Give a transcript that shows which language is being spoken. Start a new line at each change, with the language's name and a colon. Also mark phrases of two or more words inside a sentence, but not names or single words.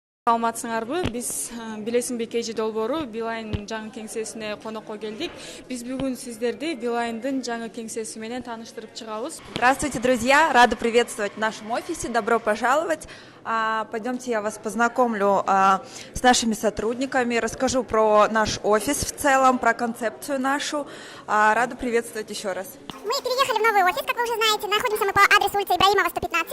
Kyrgyz: Саламатсыңарбы? Биз Билесиңби KG долбоору Билайн жаңы кеңсесине конокко келдик. Биз бүгүн сиздерди Билайндын жаңы кеңсеси менен тааныштырып чыгабыз.
Russian: Здравствуйте, друзья! Рада приветствовать в нашем офисе. Добро пожаловать. Пойдемте, я вас познакомлю с нашими сотрудниками, расскажу про наш офис в целом, про концепцию нашу. Рада приветствовать еще раз. Мы переехали в новый офис, как вы уже знаете. Находимся мы по адресу улицы Ибраимова, 115.